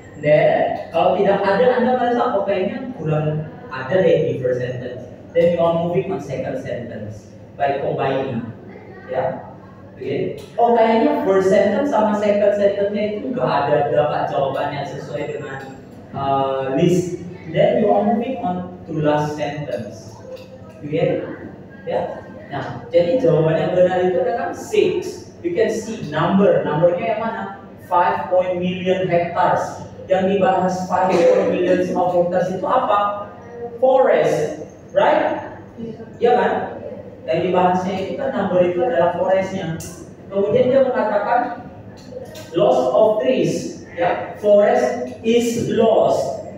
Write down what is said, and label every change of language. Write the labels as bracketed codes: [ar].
[id] Then kalau tidak ada, Anda merasa oh kayaknya kurang ada deh di first sentence. [en] Then you are moving on second sentence by combining, [id] ya. Oke. Oh kayaknya first sentence sama second sentence-nya itu nggak ada dapat jawabannya sesuai dengan list. [en] Then you are moving on to last sentence. You get it? [id] Ya. Nah, jadi jawaban yang benar itu adakan 6. [en] You can see numbernya [id] yang mana? [en] 5 million hectares. [id] Yang dibahas 5 million of hectares itu apa? [en] Forest, right? [id] Ya kan? Yang dibahasnya itu kan number itu adalah forestnya. Kemudian dia mengatakan loss of trees, ya, [en] forest is lost.